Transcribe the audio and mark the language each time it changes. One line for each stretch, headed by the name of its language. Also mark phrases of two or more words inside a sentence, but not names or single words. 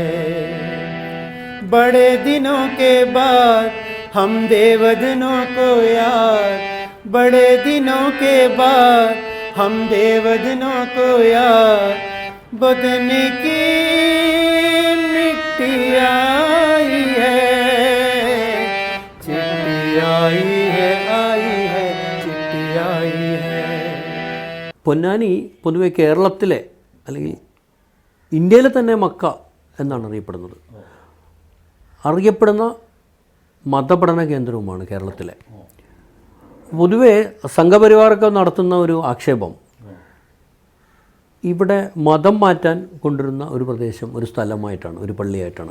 Hindi: बड़े दिनों के बाद हम देवदनों को याद, बड़े दिनों के बाद हम देवदनों को याद, वतन की मिट्टी आई है, चिट्ठी आई है चिट्ठी आई है।
Malayalam: പൊന്നാനി പൊതുവെ കേരളത്തിലെ അല്ലെങ്കിൽ ഇന്ത്യയിലെ തന്നെ മക്ക എന്നാണ് അറിയപ്പെടുന്നത്. അറിയപ്പെടുന്ന മതപഠന കേന്ദ്രവുമാണ് കേരളത്തിലെ. പൊതുവെ സംഘപരിവാറൊക്കെ നടത്തുന്ന ഒരു ആക്ഷേപം ഇവിടെ മതം മാറ്റാൻ കൊണ്ടുവരുന്ന ഒരു പ്രദേശം, ഒരു സ്ഥലമായിട്ടാണ്, ഒരു പള്ളിയായിട്ടാണ്.